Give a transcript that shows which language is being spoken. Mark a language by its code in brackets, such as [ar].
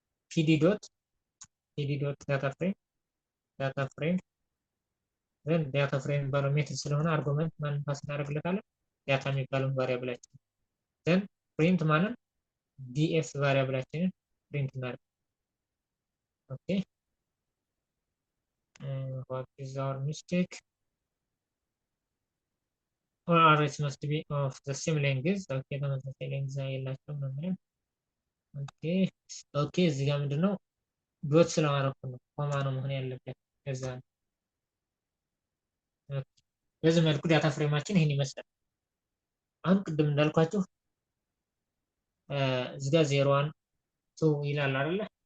[am] ፒዲ ዶት ዳታ ፍሬም ዘን ዳታ ፍሬም የሚባለው ሜትድ ስለሆነ አርጉመንት ማንን ፓስ እናደርግለታለን? ዳታ የሚባለውን ቫሪያብላችን ዘን ፕሪንት ማንን ዲኤፍ ቫሪያብላችንን ፕሪንት እናደርግ። ኦኬ [en] what is our mistake? all arrays must be of the same length. [am] ኦኬ ተመሳሳይ ሌንግዝ የላቸውም ነው የሚለው። ኦኬ እዚህ ጋር ምንድነው ዶት ስለማረኩ ነው ኮማ ነው መሆን ያለበት ከዛ ነው። በዚህ መልኩ ዳታ ፍሬማችን ይህን ይመስላል። አሁን ቅድም እንዳልኳችሁ እዚህ ጋር 0 1 2 ይላል አይደለ?